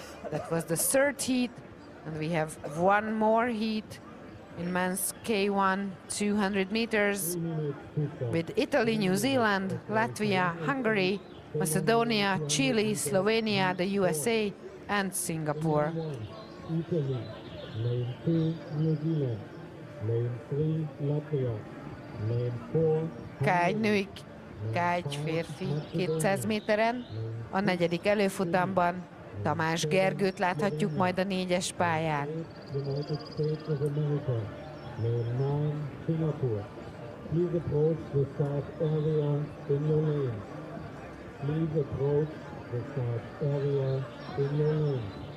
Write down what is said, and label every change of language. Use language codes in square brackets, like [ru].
[en] That was the third heat, and we have one more heat in men's K1 200 meters with Italy, New Zealand, Latvia, Hungary, Macedonia, Chile, Slovenia, the USA, and Singapore. Italy, lane 2, New Zealand, lane 3, Latvia, lane 4, [hu] K1 női, K1 férfi 200 méteren. A negyedik előfutamban Tamás Gergőt láthatjuk majd a 4-es pályán. [en] United States of America, lane 9, Singapore. Please approach the start area in your lane. Please approach the start area in your lane.